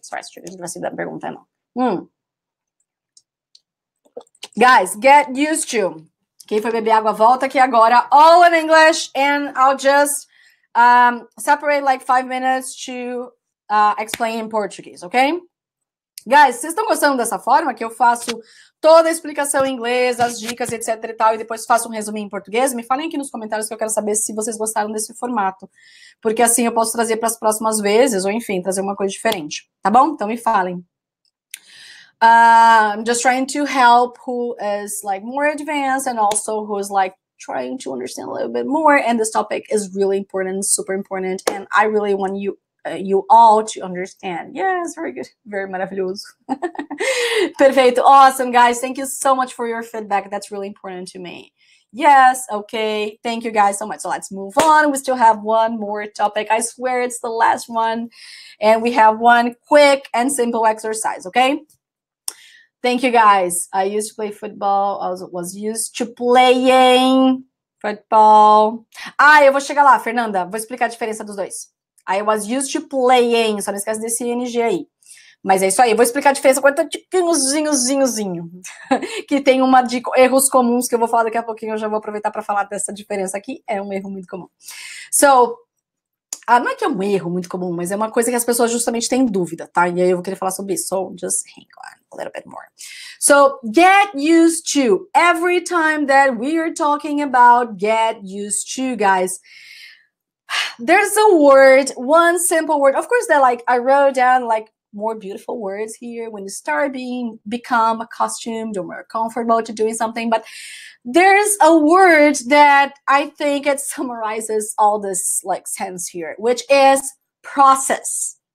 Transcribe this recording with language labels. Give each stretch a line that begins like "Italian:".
Portuguese: Sorry, não vai ser da pergunta, não.
English: Guys, get used to.
Portuguese: Quem foi beber água, volta aqui agora.
English: All in English, and I'll just separate like 5 minutes to explain in Portuguese, okay?
Portuguese: Guys, vocês estão gostando dessa forma que eu faço toda a explicação em inglês, as dicas, etc e tal, e depois faço um resumo em português? Me falem aqui nos comentários que eu quero saber se vocês gostaram desse formato. Porque assim eu posso trazer para as próximas vezes, ou enfim, trazer uma coisa diferente. Tá bom? Então me falem.
English: I'm just trying to help who is like more advanced and also who is like trying to understand a little bit more. And this topic is really important, super important, and I really want you all to understand. Yes, very good. Very
Portuguese: maravilhoso. Perfeito.
English: Awesome, guys. Thank you so much for your feedback. That's really important to me. Yes, okay. Thank you guys so much. So let's move on. We still have one more topic. I swear it's the last one. And we have one quick and simple exercise, okay? Thank you, guys. I used to play football. I was used to playing football.
Portuguese: Eu vou chegar lá, Fernanda. Vou explicar a diferença dos dois.
English: I was used to playing.
Portuguese: Só não esquece desse ing aí. Mas é isso aí. Eu vou explicar a diferença com tiquinhozinho. Que tem uma de erros comuns que eu vou falar daqui a pouquinho. Eu já vou aproveitar para falar dessa diferença aqui. É um erro muito comum.
English: So,
Portuguese: não é que é um erro muito comum, mas é uma coisa que as pessoas justamente têm dúvida, tá? E aí eu vou querer falar sobre isso.
English: So just hang on a little bit more. So get used to. Every time that we are talking about get used to, guys, there's a word, one simple word. Of course, that like I wrote down like more beautiful words here when you start become accustomed or more comfortable to doing something, but there's a word that I think it summarizes all this like sense here, which is process.